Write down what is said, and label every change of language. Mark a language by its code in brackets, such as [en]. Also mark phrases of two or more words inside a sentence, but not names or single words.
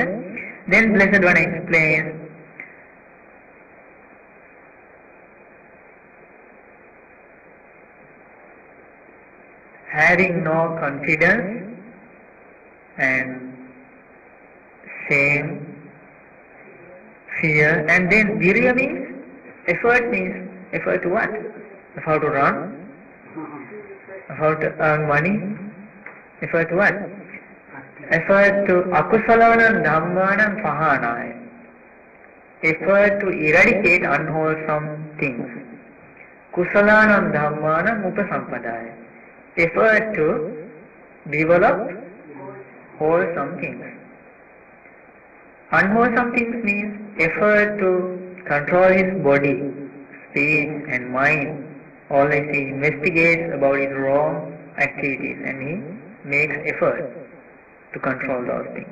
[en] Then Blessed One explains, having no confidence and shame, fear, and then virya means effort to what? Effort to run, effort to earn money, effort to what? Effort to [pi] akusalanam dhammanam pahanaya. [en] Effort to eradicate unwholesome things. [pi] Kusalanam dhammanam upasampadaya. [en] Effort to develop wholesome things. Unwholesome things means effort to control his body, speech and mind. Always he investigates about his wrong activities and he makes effort to control those things.